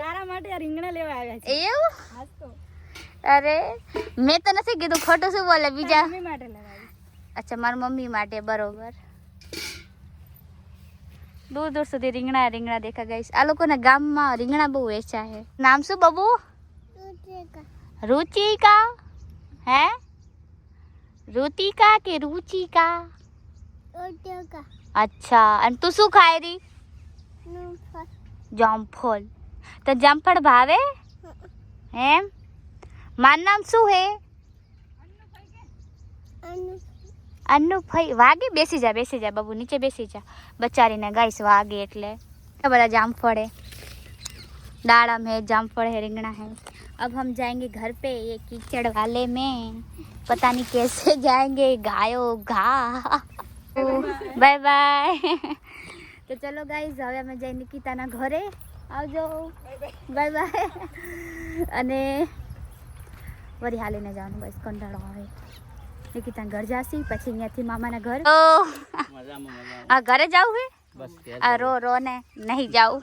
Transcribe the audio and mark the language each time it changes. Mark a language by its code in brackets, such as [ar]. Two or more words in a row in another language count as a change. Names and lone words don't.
[gu] તારા માટે આ રીંગણા લેવા આવ્યા છે. એવું? અરે મેં તો નથી કીધું. ખોટું શું બોલે બીજા? મમ્મી માટે લેવા આવી. અચ્છા મારી મમ્મી માટે. બરોબર. દૂર સુધી રીંગણા દેખા ગાઈસ. આ લોકોના ગામમાં રીંગણા બહુ વેચા છે. નામ શું બબુ? [hi] रुचिका है? रुतिका के रुचिका? [gu] अच्छा અને તું શું ખાય રી? જામફળ. તો જામફળ ભાવે એમ? મારું નામ શું હે? અન્નુભાઈ. વાગે બેસી જા બાબુ નીચે બેસી જા. બચારીને ગાઈસ વાગે એટલે બધા જામફળ है. [hi] दाड़म है, जामफल है, रिंगना है. अब हम जाएंगे घर पे. ये कीचड़ वाले में पता नहीं कैसे जाएंगे. गायो घा. [en] bye bye. [hi] तो चलो [gu] गाइस હવે અમે જઈ નિકિતાના ઘરે. આવજો. [en] bye bye. [gu] અને વળી હાલીને જવાનું બસ. કંટાળો આવે. નિકિતાના ઘર જાસી પછી અહીંયાથી મામાના ઘર. આ ઘરે જાવું હે? બસ આ રો રો ને નહીં જાઉં.